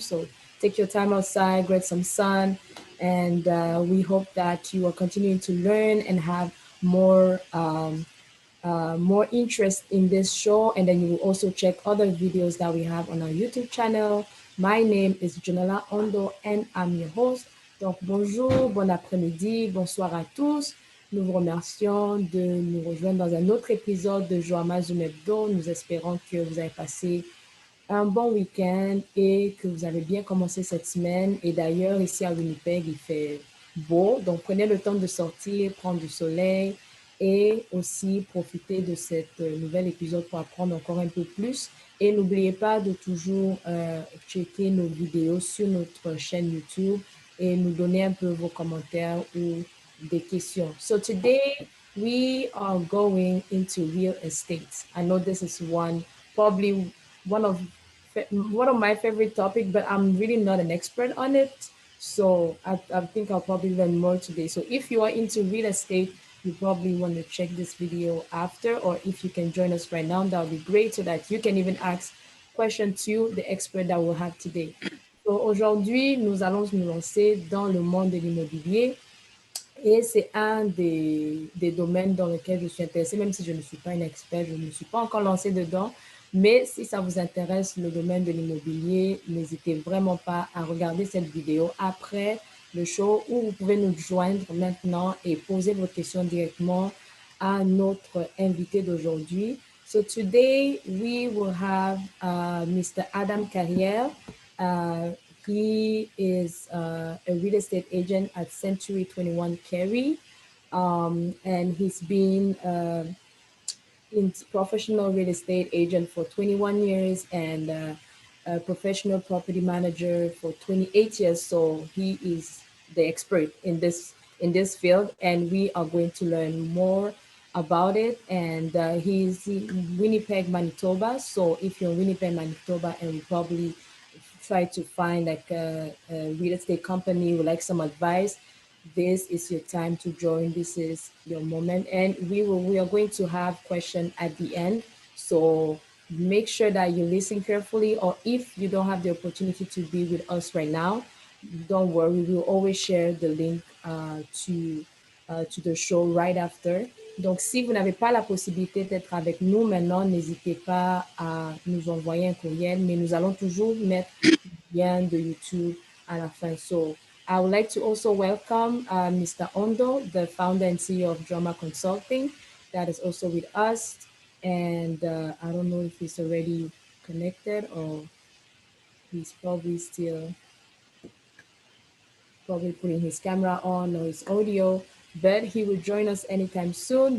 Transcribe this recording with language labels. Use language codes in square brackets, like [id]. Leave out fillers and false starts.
[en] So take your time outside, get some sun, and we hope that you are continuing to learn and have more interest in this show. And then you will also check other videos that we have on our YouTube channel. My name is Junella Ondo and I'm your host. [fr] Donc bonjour, bon après-midi, bonsoir à tous. Nous vous remercions de nous rejoindre dans un autre épisode de JOUR-DATE-HEURE Zoom HEBDO. Nous espérons que vous avez passé un bon week-end et que vous avez bien commencé cette semaine. Et d'ailleurs, ici à Winnipeg, il fait beau. Donc, prenez le temps de sortir, prendre du soleil et aussi profiter de cet nouvel épisode pour apprendre encore un peu plus. Et n'oubliez pas de toujours checker nos vidéos sur notre chaîne YouTube et nous donner un peu vos commentaires ou des questions. [en] So today we are going into real estate. I know this is probably one of my favorite topics, but I'm really not an expert on it. So I think I'll probably learn more today. So if you are into real estate, you probably want to check this video after, or if you can join us right now, that would be great so that you can even ask questions to the expert that we'll have today. [fr] So aujourd'hui, nous allons nous lancer dans le monde de l'immobilier. Et c'est un des domaines dans lesquels je suis intéressée, même si je ne suis pas une experte, je ne me suis pas encore lancée dedans. Mais si ça vous intéresse, le domaine de l'immobilier, n'hésitez vraiment pas à regarder cette vidéo après le show où vous pouvez nous joindre maintenant et poser vos questions directement à notre invité d'aujourd'hui. [en] So today we will have Mr. Carriere. He is a real estate agent at Century 21-Carrie, and he's been in professional real estate agent for 21 years and a professional property manager for 28 years. So he is the expert in this field, and we are going to learn more about it. And he's in Winnipeg, Manitoba. So if you're in Winnipeg, Manitoba, and we probably try to find like a real estate company with like some advice, this is your time to join. This is your moment, and we are going to have questions at the end. So make sure that you listen carefully, or if you don't have the opportunity to be with us right now, don't worry, we will always share the link to the show right after. [fr] Donc, si vous n'avez pas la possibilité d'être avec nous maintenant, n'hésitez pas à nous envoyer un courriel, mais nous allons toujours mettre le lien de YouTube à la fin. [en] So, I would like to also welcome Mr. Ondo, the founder and CEO of JOUR-DATE Consulting, that is also with us. And I don't know if he's already connected or he's probably still putting his camera on or his audio, but he will join us anytime soon.